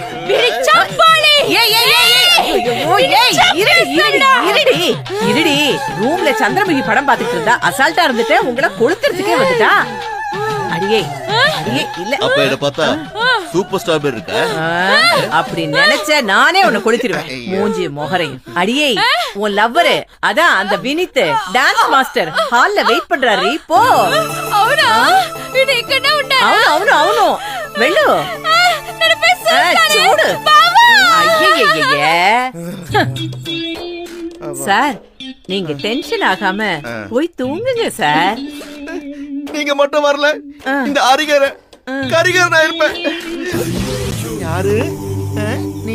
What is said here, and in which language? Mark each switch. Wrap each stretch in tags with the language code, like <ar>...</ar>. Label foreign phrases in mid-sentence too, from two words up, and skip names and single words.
<ta>இருடி ரூம்ல சந்திரமுகி படம் பாத்துட்டு இருந்தா அசால்ட்டா இருந்துட்டு உங்களை கொளுத்துறதுக்கே வந்துட்டா. அடியே இல்ல அப்ப என்ன பார்த்தா</ta> <en>super star</en> <ta>பேர் இருக்க. அப்படி நினைச்ச நானே உன்னை கொளுத்திடுவேன். மூஞ்சி மொகரையும். அடியே உன் லவ்வரு அதான் அந்த வினித்</ta> <en>dance master</en> <ta>ஹால்ல வெயிட் பண்றாரு. போ.</ta> <te>అవునా ఇది ఇక్కడ ఉంటా. అవును అవును వెళ్ళు. చూడు.</te> <ta>சார் நீங்க டென்ஷன் ஆகாம போய் தூங்குங்க சார். நீங்க மட்டும் வரல, இந்த அரிகர கரிகர நான் இருப்பேன். யாரு நீ?</ta>